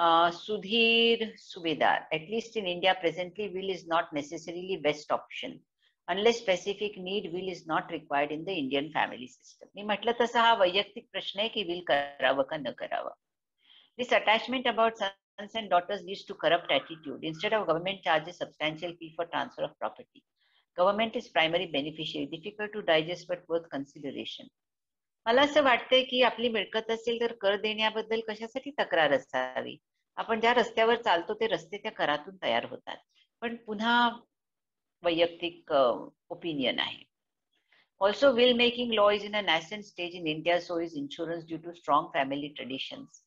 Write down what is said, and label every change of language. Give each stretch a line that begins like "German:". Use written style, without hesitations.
English: Sudhir Subedar, at least in India presently, will is not necessarily best option. Unless specific need, will is not required in the Indian family system.
Marathi: मी म्हटलं तसा हा वैयक्तिक प्रश्न आहे की will करावं का न करावं.
English: This attachment about sons and daughters leads to corrupt attitude. Instead of government charges substantial fee for transfer of property. Government is primary beneficiary. Difficult to digest but worth consideration.
Marathi: मला असं वाटतंय की आपली मिळकत असेल तर कर देण्याबद्दल कशासाठी तक्रार असावी. आपण ज्या रस्त्यावर चालतो ते रस्ते त्या करातून तयार होतात. पण पुन्हा वैयक्तिक ओपिनियन आहे.
English: Also, will making law is in a nascent stage in India, so is insurance due to strong family traditions.